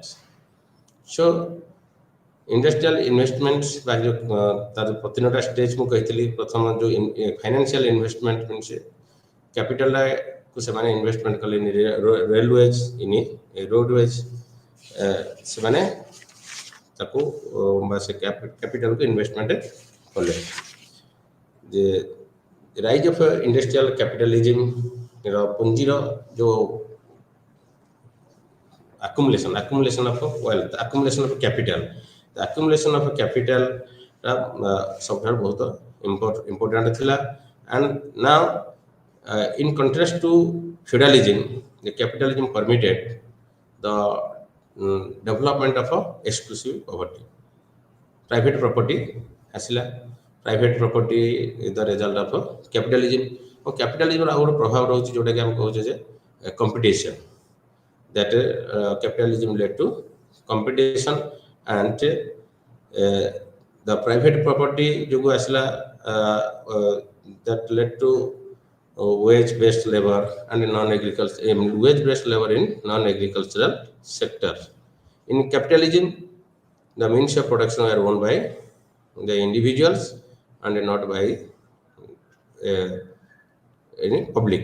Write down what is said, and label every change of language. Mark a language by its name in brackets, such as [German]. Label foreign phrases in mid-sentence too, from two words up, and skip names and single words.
[English] so industrial investment [Odia] ବା ଯେଉଁ ତାର ପ୍ରତିଟା ଷ୍ଟେଜ୍ ମୁଁ କହିଥିଲି, ପ୍ରଥମ ଯେଉଁ [English] financial investment means [Odia] କ୍ୟାପିଟାଲକୁ ସେମାନେ ଇନଭେଷ୍ଟମେଣ୍ଟ କଲେ, ରେଲୱେଜ୍ ଇନି ରୋଡୱେଜ୍ ସେମାନେ ତାକୁ ବା ସେ କ୍ୟାପିଟାଲକୁ ଇନଭେଷ୍ଟମେଣ୍ଟ କଲେ। [English] ଯେ rise of industrial କ୍ୟାପିଟାଲିଜିମର [Odia] ପୁଞ୍ଜିର ଯେଉଁ [English] accumulation of wealth, accumulation of capital, the accumulation of capital [Odia] ସବୁଠାରୁ ବହୁତ [English] important ଥିଲା। and now in contrast to feudalism, the capitalism permitted the development of exclusive poverty. Private property ଆସିଲା, private property is the result of capitalism। और capitalism [Odia] ଆଉ ଗୋଟେ ପ୍ରଭାବ ରହୁଛି ଯେଉଁଟାକି ଆମେ କହୁଛେ ଯେ [English] competition, that capitalism led to competition and the private property [Odia] ଯୋଗୁଁ ଆସିଲା [English] that led to wage based labor and wage based labor in non-agricultural sector. In capitalism, the means of production were owned by the individuals and not by any public.